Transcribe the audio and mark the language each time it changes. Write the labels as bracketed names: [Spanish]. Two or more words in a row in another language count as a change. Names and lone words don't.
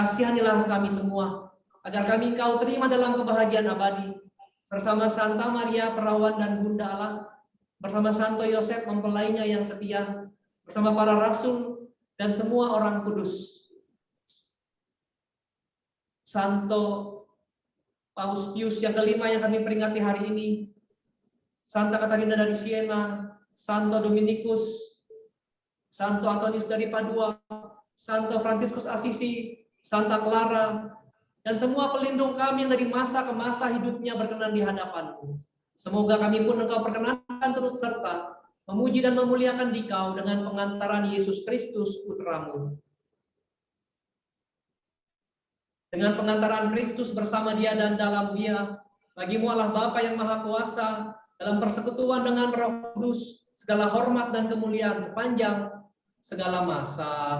[Indonesian] Kasihanilah kami semua, agar kami Engkau terima dalam kebahagiaan abadi, bersama Santa Maria Perawan dan Bunda Allah, bersama Santo Yosef mempelainya yang setia, bersama para rasul dan semua orang kudus. Santo Paus Pius yang kelima yang kami peringati hari ini, Santa Katarina dari Siena, Santo Dominikus, Santo Antonius dari Padua, Santo Fransiskus Asisi, Santa Clara, dan semua pelindung kami yang dari masa ke masa hidupnya berkenan di hadapan-Mu. Semoga kami pun Engkau perkenankan turut serta memuji dan memuliakan Dikau dengan pengantaran Yesus Kristus Putra-Mu. Dengan pengantaran Kristus bersama Dia dan dalam Dia, bagi-Mu Allah Bapa yang Maha Kuasa, dalam persekutuan dengan Roh Kudus, segala hormat dan kemuliaan sepanjang segala masa.